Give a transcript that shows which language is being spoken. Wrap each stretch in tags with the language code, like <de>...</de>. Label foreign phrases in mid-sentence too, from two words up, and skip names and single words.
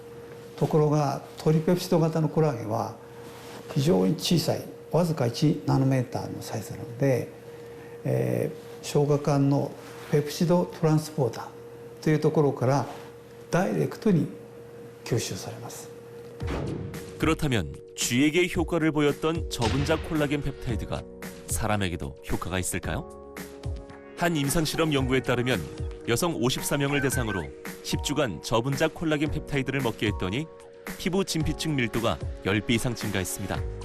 <ja>ところがトリペプチド型のコラーゲンは非常に小さいわずか1ナノメーターのサイズなので、消化管のペプチドトランスポーターというところからダイレクトに吸収されます。</ja> <ko>그렇다면 쥐에게 효과를 보였던 저분자 콜라겐 펩타이드가 사람에게도 효과가 있을까요? 한 임상실험 연구에 따르면 여성 54명을 대상으로 10주간 저분자 콜라겐 펩타이드를 먹게 했더니 피부 진피층 밀도가 10배 이상 증가했습니다.</ko>